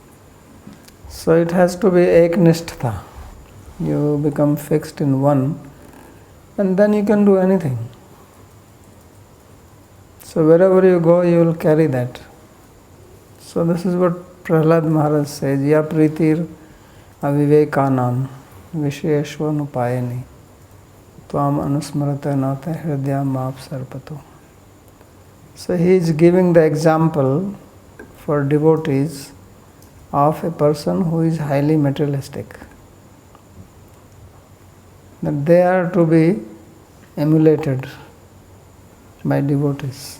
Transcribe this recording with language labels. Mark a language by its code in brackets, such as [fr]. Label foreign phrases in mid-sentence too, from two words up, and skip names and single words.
[en] So it has to be eknishtha. You become fixed in one, and then you can do anything. So wherever you go, you will carry that. So this is what Prahlad Maharaj says, [sa] Ya pritir avivekanam visheshvanupayani tvam anusmarata nata hridya maap sarpato. [en] So he is giving the example for devotees of a person who is highly materialistic. That they are to be emulated by devotees.